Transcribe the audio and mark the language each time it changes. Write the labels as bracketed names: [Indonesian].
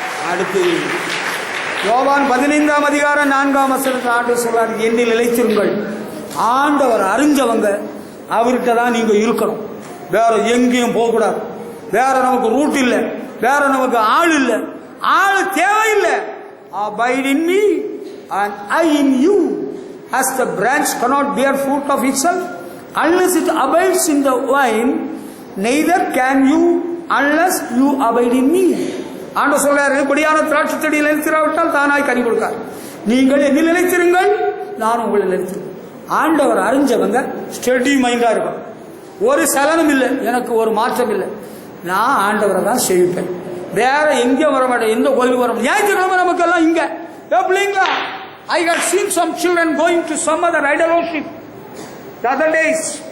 [Tamil] அடுத்து யோவான் 15ஆம் அதிகாரம் 4ஆம் வசனத்தில் ஆண்டவர் சொல்றார், என்னில் நிலைத்திருங்கள். ஆண்டவர் அறிஞ்சவங்க அவர்கிட்ட தான் நீங்க இருக்கணும், வேற எங்கேயும் போகக்கூடாது. வேற நமக்கு ரூட் இல்லை, வேற நமக்கு ஆள் இல்லை, ஆள் தேவையில்லை. [English] Abide in me and I in you, as the branch cannot bear fruit of itself unless it abides in the vine, neither can you unless you abide in me. [Tamil] ஆண்டவர் சொல்றாரு, கொடியான திராட்சை செடியில் நிலைத்திராவிட்டால் தானாய் கனி கொடுக்கார். நீங்கள் என்னில் நிலைத்திருங்கள், நான் உங்களை நிலைத்திருக்கேன். ஆண்டவர் அறிஞ்சவங்க ஸ்டெடி மைண்டா இருக்கும், ஒரு சலனம் இல்லை, எனக்கு ஒரு மாற்றம் இல்லை. நான் ஆண்டவரை தான் சேவிப்பேன், வேற எங்கேயும் வர மாட்டேன், எந்த கோயிலுக்கு வர மாட்டேன். ஞாயிற்றுக்கிழமை நமக்கு எல்லாம் இங்க பிள்ளைங்களா. [English] I had seen some children going to some other idol worship the other days.